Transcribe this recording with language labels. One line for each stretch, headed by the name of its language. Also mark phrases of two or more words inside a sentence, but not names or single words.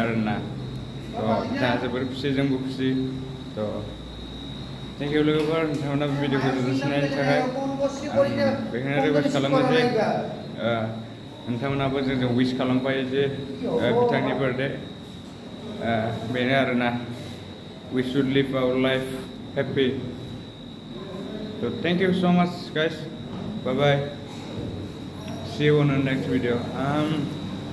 Bodo: आरोना तो जोंहा जोबोर खुसि जोंबो खुसि तो
English: thank you
Bodo: लोगोफोर नोंथांमोना भिडिअखौ जोंनायनि थाखाय बेखायनो रिकुवेस्ट खालामो जे नोंथांमोनाबो जोंजों विश खालामफायो जे बिथांनि बर्थडे बेनो आरोना
English: we should live our life happy. So thank you so much guys. Bye bye. See you on the next video.